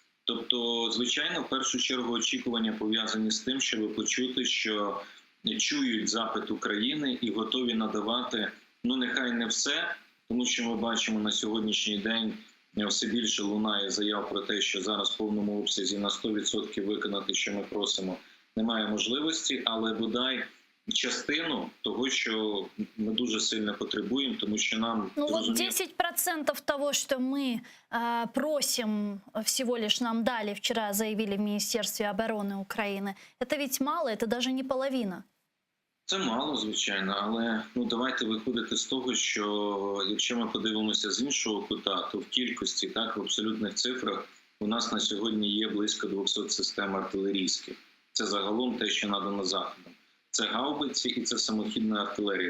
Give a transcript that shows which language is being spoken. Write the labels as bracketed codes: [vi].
[uk] Тобто, звичайно, в першу чергу очікування пов'язані з тим, щоб почути, що чують запит України і готові надавати, ну нехай не все, тому що ми бачимо на сьогоднішній день все більше лунає заяв про те, що зараз в повному обсязі на 100% виконати, що ми просимо, немає можливості, але бодай частину того, що ми дуже сильно потребуємо, тому що нам... [ru] Ну вот 10% того, что мы просим, всего лишь нам дали, вчера заявили в Министерстве обороны Украины, это ведь мало, это даже не половина. [uk] Це мало, звичайно, але давайте виходити з того, що якщо ми подивимося з іншого кута, то в кількості, так, в абсолютних цифрах у нас на сьогодні є близько 200 систем артилерійських. Це загалом те, що надано Заходом. Це гаубиці і це самохідна артилерія.